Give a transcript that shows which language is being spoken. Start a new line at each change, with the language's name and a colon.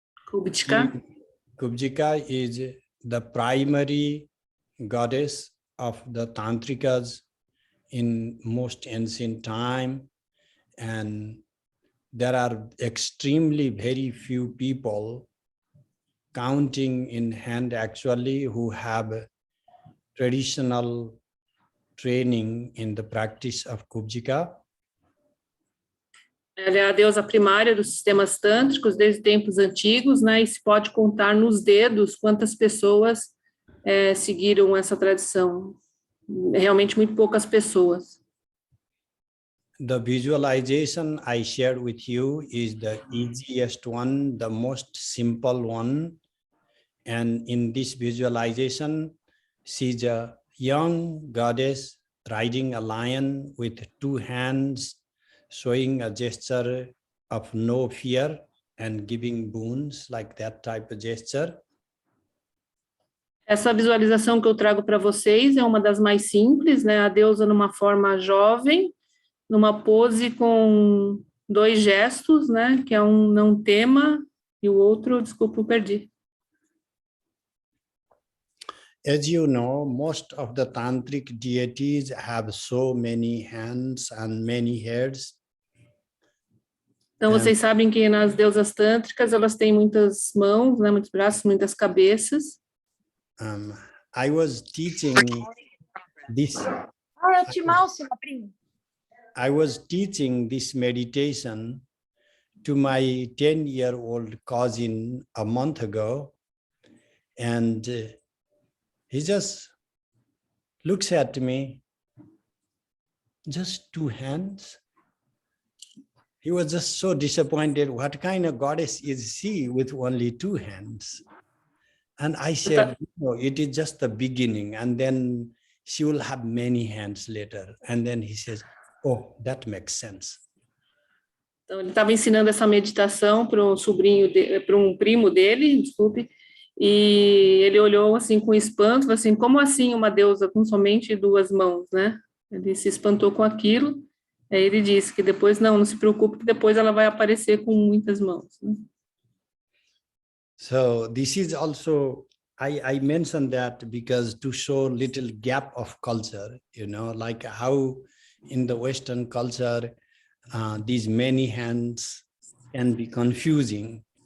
English: Kubjika is the primary goddess of the Tantrikas in most ancient time, and there are extremely very few people, counting in hand actually, who have traditional training in the practice of Kubjika.
Portuguese: Ela é a deusa primária dos sistemas tântricos desde tempos antigos, né? E se pode contar nos dedos quantas pessoas seguiram essa tradição. Realmente muito poucas pessoas.
English: The visualization I shared with you is the easiest one, the most simple one. And in this visualization, she's a young goddess riding a lion with two hands, showing a gesture of no fear and giving boons, like that type of gesture.
Portuguese: Essa visualização que eu trago para vocês é uma das mais simples, né? A deusa numa forma jovem, numa pose com dois gestos, né? Que é um não tema e o outro, desculpa, eu perdi.
English: As you know, most of the tantric deities have so many hands and many heads.
Portuguese: Então, vocês sabem que nas deusas tântricas, elas têm muitas mãos, né, muitos braços, muitas cabeças.
English: I was teaching this.
Portuguese: Ah, é o Timalsina, primo.
English: I was teaching this meditation to my 10-year-old cousin a month ago, and he just looks at me, just 2 hands. He was just so disappointed. What kind of goddess is she with only 2 hands? And I said, no, it is just the beginning, and then she will have many hands later. And then he says, oh, that makes sense.
Portuguese: Então, ele estava ensinando essa meditação para um sobrinho, para um primo dele, desculpe, e ele olhou assim com espanto, assim, como assim uma deusa com somente 2 mãos, né? Ele se espantou com aquilo. Aí ele disse que depois, não se preocupe, que depois ela vai aparecer com muitas mãos. Né?
English: So this is also, I mentioned that because to show little gap of culture, you know, like how in the Western culture, these many hands can be confusing.